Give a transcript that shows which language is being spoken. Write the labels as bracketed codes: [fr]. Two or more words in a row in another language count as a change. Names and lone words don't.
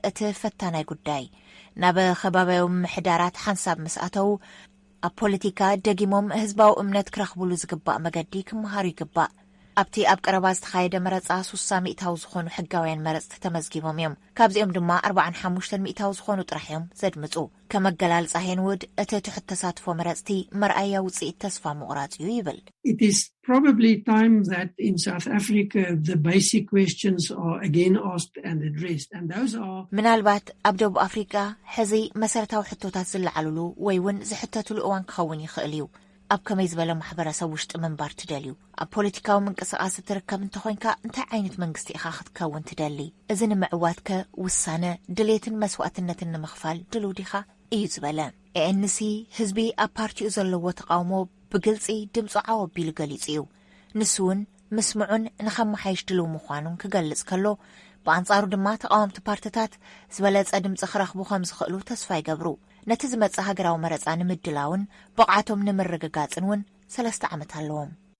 [ti] እቲ ፈታናይ ጉዳይ ናብ ከባቢያዊ ምምሕዳራት ሓንሳብ ምስኣተው ኣብ ፖለቲካ ደጊሞም ህዝባዊ እምነት ክረኽብሉ ዝግባእ መገዲ ክመሃሩ ይግባእ። ኣብቲ ኣብ ቀረባ ዝተኻየደ መረፃ 60 ሚእታዊ ዝኾኑ ሕጋውያን መረፅቲ ተመዝጊቦም እዮም። ካብዚኦም ድማ 45 ሚእታዊ ዝኾኑ ጥራሕ እዮም ዘድምፁ። ከመገላልፃ ሄንውድ እቲ ትሑት ተሳትፎ መረፅቲ መርኣያ ውፅኢት ተስፋ ምቑራፅ እዩ ይብል። [en] It is probably time that in South Africa the basic questions are again asked and addressed, and those are [ti] ምናልባት ኣብ ደቡብ አፍሪካ ሕዚ መሰረታዊ ሕቶታት ዝለዓልሉ ወይ እውን ዝሕተትሉ እዋን ክኸውን ይኽእል እዩ። ኣብ ከመይ ዝበለ ማሕበረሰብ ውሽጢ ምንባር ትደልዩ? ኣብ ፖለቲካዊ ምንቅስቃስ ትርከብ እንተኾንካ እንታይ ዓይነት መንግስቲ ኢኻ ክትከውን ትደሊ? እዚ ንምዕዋትከ ውሳነ ድሌትን መስዋዕትነትን ንምኽፋል ድልው ዲኻ እዩ ዝበለ። ANC ህዝቢ ኣብ ፓርቲኡ ዘለዎ ተቃውሞ ብግልፂ ድምፁ ዓወቢሉ ገሊጹ እዩ። ንሱ እውን ምስምዑን ንኸመሓይሽ ድልው ምዃኑን ክገልጽ ከሎ ብኣንጻሩ ድማ ተቃወምቲ ፓርቲታት ዝበለጸ ድምፂ ክረኽቡ ከም ዝኽእሉ ተስፋ ይገብሩ። ነቲ ዝመጽእ ሃገራዊ መረፃ ንምድላውን ብቕዓቶም ንምርግጋጽን እውን 3 ዓመት ኣለዎም።